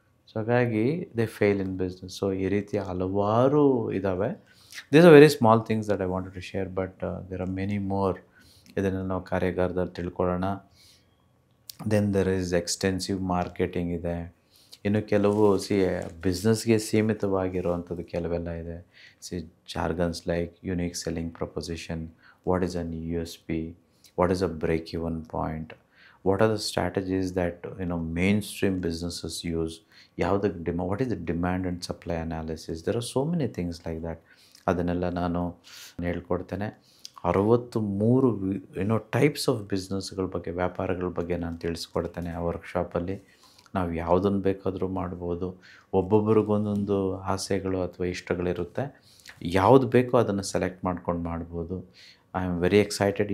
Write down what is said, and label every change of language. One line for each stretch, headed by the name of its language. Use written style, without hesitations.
Kannada: So ಹಾಗಾಗಿ
English: They fail in business.
Kannada: So ಈ ರೀತಿಯ ಹಲವಾರು ಇದ್ದಾವೆ.
English: These are very small things that I wanted to share, but there are many more.
Kannada: ಇದನ್ನು ನಾವು ಕಾರ್ಯಾಗಾರದಲ್ಲಿ ತಿಳ್ಕೊಳ್ಳೋಣ.
English: then there is extensive marketing
Kannada: ಇದೆ. ಇನ್ನು ಕೆಲವು ಬಿಸ್ನೆಸ್ಗೆ ಸೀಮಿತವಾಗಿರುವಂಥದ್ದು ಕೆಲವೆಲ್ಲ ಇದೆ.
English: Jargons like unique selling proposition, what is an USP, what is a break-even point, what are the strategies that mainstream businesses use, what is the demand and supply analysis. There are so many things like that.
Kannada: ಅದನ್ನೆಲ್ಲ ನಾನು ಹೇಳ್ಕೊಡ್ತೇನೆ. 63 types of ಬಿಸ್ನೆಸ್ಗಳ ಬಗ್ಗೆ, ವ್ಯಾಪಾರಗಳ ಬಗ್ಗೆ ನಾನು ತಿಳಿಸ್ಕೊಡ್ತೇನೆ ಆ ವರ್ಕ್ಶಾಪಲ್ಲಿ. ನಾವು ಯಾವುದನ್ನು ಬೇಕಾದರೂ ಮಾಡ್ಬೋದು. ಒಬ್ಬೊಬ್ರಿಗೊಂದೊಂದು ಆಸೆಗಳು ಅಥವಾ ಇಷ್ಟಗಳಿರುತ್ತೆ, ಯಾವುದು ಬೇಕೋ ಅದನ್ನು ಸೆಲೆಕ್ಟ್ ಮಾಡ್ಕೊಂಡು ಮಾಡ್ಬೋದು.
English: I am very excited.